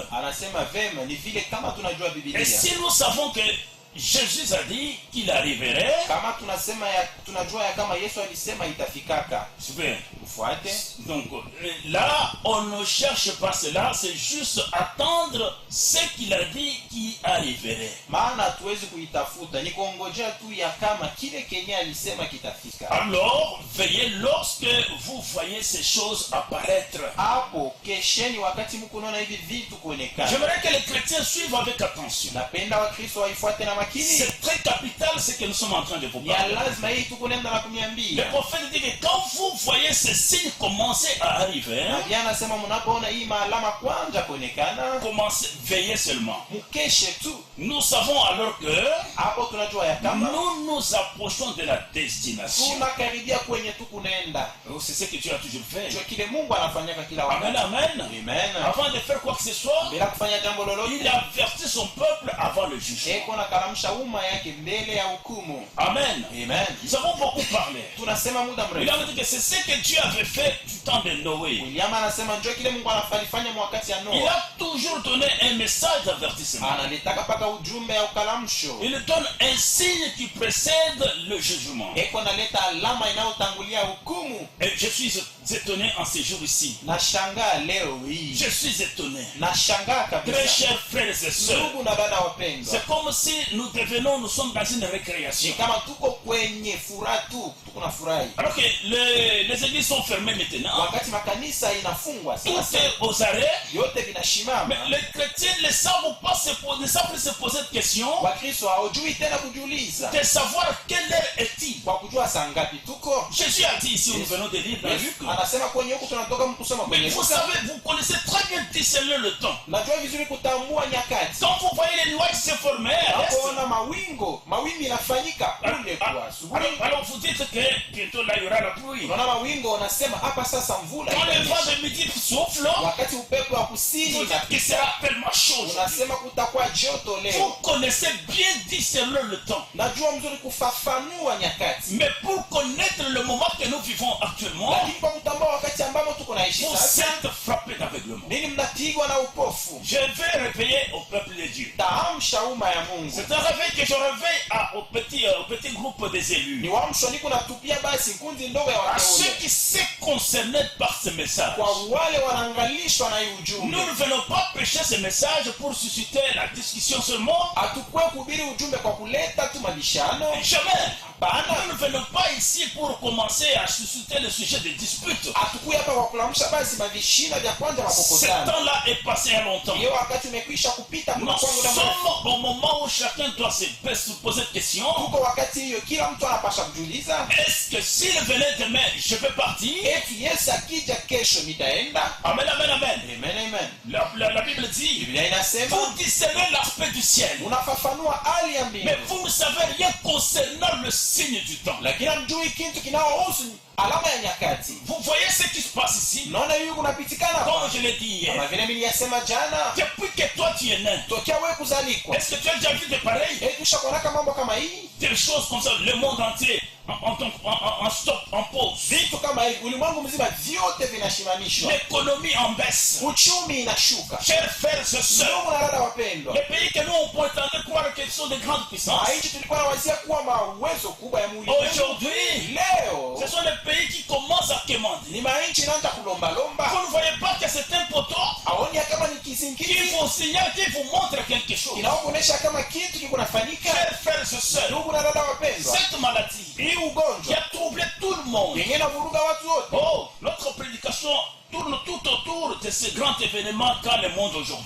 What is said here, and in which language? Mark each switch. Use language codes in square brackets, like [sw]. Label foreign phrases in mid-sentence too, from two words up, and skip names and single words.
[sw] anasema vema ni vile kama tunajua [fr] Et [sw] Biblia, [fr] si nous savons que Jésus a dit qu'il arriverait, [sw] kama tunajua ya kama Yesu alisema itafikaka. [fr] super. [sw] Ufuate. [fr] Donc là, on ne cherche pas cela, c'est juste attendre ce qu'il a dit qui arriverait. [sw] Maana hatuwezi kuitafuta, ni kuongojea tu ya kama kile kenye alisema kitafika. [fr] Alors, veillez lorsque vous voyez ces choses apparaître. [sw] Hapo kesheni wakati mko naona hivi vitu kuonekana. [fr] J'aimerais que les chrétiens suivent avec attention. [sw] Napenda Wakristo waifuate na makini. [fr] C'est très capital ce que nous sommes en train de vous [sw] Ni [fr] parler. [sw] lazima hii tuko nenda na [fr] Le [sw] kumiambia. [fr] prophète dit que quand vous voyez voyez ces signes commencer à arriver, [sw] nabii anasema mnapoona hii maalama kwanza kuonekana, [fr] commencez, veillez seulement. [sw] mkeshe tu. [fr] Nous savons alors que [sw] Hapo tunajua ya kama [fr] nous nous approchons de la destination. [sw] tunakaribia kwenye tu kunaenda. [fr] C'est ce que Dieu a toujours fait. [sw] Ndio kile Mungu anafanyaka kila Amen, wakati. amen. Amen. [fr] Avant de faire quoi que ce soit, [sw] Bila kufanya jambo [fr] il [sw] lolote, [fr] avertit son peuple avant le jugement. [sw] eko na kalamsha umma yake mbele ya hukumu. Amen. Amen. [fr] Nous avons beaucoup parlé. [sw] Tunasema muda [fr] Il [sw] mrefu. [fr] a dit que c'est ce que Dieu avait fait du temps de Noé. [sw] William anasema ndio kile Mungu anafanya wakati ya [fr] Il [sw] Noa. [fr] a toujours donné un message d'avertissement. [sw] Analitaka paka ujumbe ya ukalamsho. [fr] Il donne un signe qui précède le jugement. [sw] Eko naleta alama inayotangulia hukumu. [fr] Et je suis étonné en ces jours ici. [sw] Nashangaa leo hii. [fr] Je suis étonné. [sw] Nashangaa [fr] Très [sw] kabisa. [fr] chers frères et sœurs, [sw] Ndugu na dada wapendwa. [fr] c'est comme si nous sommes dans une [sw] Ni [fr] récréation. [sw] kama tuko kwenye furaha tu, tuko na furahi. [fr] Alors que les églises sont fermées maintenant. [sw] Wakati makanisa inafungwa [fr] Tout [sw] sasa, [fr] est aux arrêts. [sw] yote vinashimama. [fr] Mais les chrétiens ne savent plus se poser de questions, [sw] Wakristo hawajui tena kujiuliza [fr] de savoir quelle heure est-il. [sw] kwa kujua saa ngapi tuko. [fr] Jésus a dit ici, nous venons de lire dans [sw] Yesu [fr] Luc. [sw] anasema kwenye huku tunatoka kusoma [fr] Mais [sw] kwenye [fr] vous [sw] Luka. [fr] savez, vous connaissez très bien discerner le temps. [sw] Najua vizuri kutambua nyakati. [fr] Quand vous voyez les nuages se former, [sw] Unapoona mawingu inafanyika kule kwa asubuhi. [fr] alors vous dites que bientôt là il y aura la pluie. [sw] Unaona mawingu unasema hapa sasa mvula [fr] Quand le [sw] itanyesha. [fr] vent de midi souffle, [sw] Wakati upepo wa [fr] vous [sw] kusini [fr] dites qu'il sera tellement chaud. [sw] unasema kutakuwa joto [fr] Vous [sw] leo. [fr] connaissez bien discerner le temps. [sw] Najua mzuri kufafanua nyakati. [fr] Mais pour connaître le moment que nous vivons actuellement, [sw] Lakini kwa kutambua wakati ambamo tuko naishi [fr] vous [sw] sasa, [fr] êtes frappés d'aveuglement. [sw] nini mnapigwa na upofu? [fr] Je vais réveiller au peuple de Dieu. [sw] Taamsha umma ya Mungu. [fr] C'est un réveil que je réveille au petit groupe des élus. [sw] Ni wamsho niko natupia basi kundi ndogo ya [fr] À ceux [sw] wateule. [fr] qui sont concernés par ce message. [sw] Kwa wale wanaangalishwa na hii ujumbe. [fr] Nous ne venons pas prêcher ce message pour susciter la discussion seulement. [sw] Hatukue kuhubiri ujumbe kwa kuleta tu mabishano. [fr] Jamais. [sw] Hapana. [fr] Nous ne venons pas ici pour commencer à susciter le sujet de dispute. [sw] Hatukue hapa kwa kulamsha basi mavishina vya kwanza [fr] Ce [sw] makokotano. [fr] temps-là est passé il y a longtemps. [sw] Hiyo wakati umekwisha kupita [fr] Nous [sw] kwa muda mrefu. [fr] sommes au moment où chacun doit se poser des questions. [sw] Tuko wakati hiyo kila mtu anapasha kujiuliza, [fr] Est-ce que s'il venait demain, je vais partir? [sw] eti Yesu akija kesho nitaenda? Amen, amen, amen. Amen, amen. [fr] La Bible dit, [sw] Biblia inasema [fr] vous discernez l'aspect du ciel, [sw] unafafanua hali ya [fr] mais [sw] mbingu, [fr] vous ne savez rien concernant le signe du temps. [sw] lakini hamjui kitu kinaohusu alama ya nyakati. [fr] Vous voyez ce qui se passe ici? [sw] Naona hiyo kunapitikana [fr] Comme [sw] hapa. [fr] je l'ai dit [sw] Kama [fr] hier, [sw] vile niliyasema jana, [fr] depuis que toi tu es né, [sw] tokea wewe kuzalikwa, [fr] est-ce que tu as déjà vu des pareils? [sw] eti ushakuonaka mambo kama hii? [fr] Des choses comme ça, le monde entier en stop, en pause. [sw] Vitu kama hivi ulimwengu mzima vyote vinashimamishwa, [fr] L'économie en baisse. [sw] uchumi inashuka. [fr] Chers frères et sœurs, [sw] Ndugu na dada wapendwa, [fr] les pays que nous on prétendait croire qu'ils sont de grandes puissances, [sw] nchi tulikuwa nawazia kuwa mauwezo kubwa ya ulimwengu, [fr] aujourd'hui, [sw] leo [fr] ce sont les pays qui commencent à quémander. [sw] ni manchi inaanza kulombalomba. [fr] Vous ne voyez pas que c'est un poteau [sw] Aoni kama ni [fr] qui [sw] kizingiti [fr] vous signale, qui vous montre quelque chose. [sw] kinaokuonyesha kama kitu kiko nafanyika. [fr] Chers frères et sœurs, [sw] Ndugu na dada wapendwa, [fr] cette maladie [sw] hii [fr] qui [sw] ugonjwa [fr] a troublé tout le monde. [sw] yenye inavuruga watu wote. [fr] Oh, notre prédication tourne tout autour de ce grand événement qu'a le monde aujourd'hui.